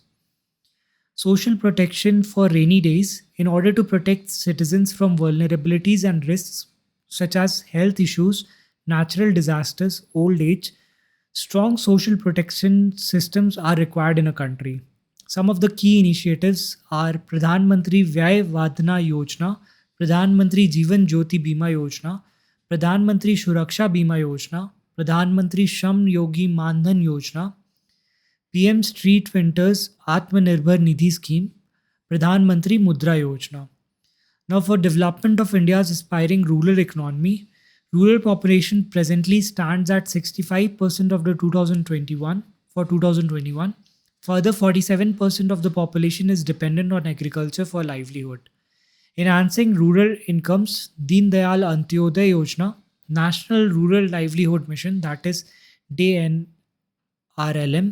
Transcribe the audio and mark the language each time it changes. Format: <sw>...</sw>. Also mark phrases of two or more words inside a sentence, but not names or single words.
<en>Social protection for rainy days in order to protect citizens from vulnerabilities and risks such as health issues, natural disasters, old age. Strong social protection systems are required in a country. Some of the key initiatives are Pradhan Mantri Vyay Vadhana Yojana, Pradhan Mantri Jeevan Jyoti Bima Yojana, Pradhan Mantri Suraksha Bima Yojana, Pradhan Mantri Shram Yogi Mandhan Yojana, PM Street Vendors Atmanirbhar Nidhi Scheme, Pradhan Mantri Mudra Yojana. Now, for development of India's aspiring rural economy, rural population presently stands at 65% of the 2021. Further, 47% of the population is dependent on agriculture for livelihood. Enhancing rural incomes, Deen Dayal Antyodaya Yojana, National Rural Livelihood Mission, that is DNRLM.</en>